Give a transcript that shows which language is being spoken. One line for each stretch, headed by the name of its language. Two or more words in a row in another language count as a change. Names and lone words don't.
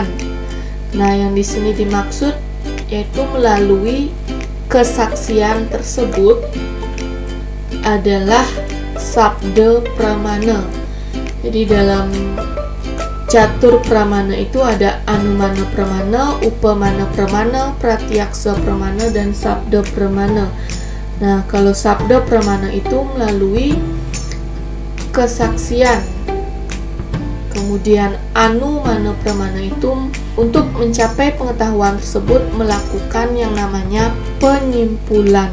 Indonesian: Nah, yang di sini dimaksud yaitu melalui kesaksian tersebut adalah sabda pramana. Jadi dalam catur pramana itu ada anumana pramana, upamana pramana, pratyaksa pramana, dan sabda pramana. Nah, kalau sabda pramana itu melalui kesaksian. Kemudian anumana pramana itu untuk mencapai pengetahuan tersebut melakukan yang namanya penyimpulan.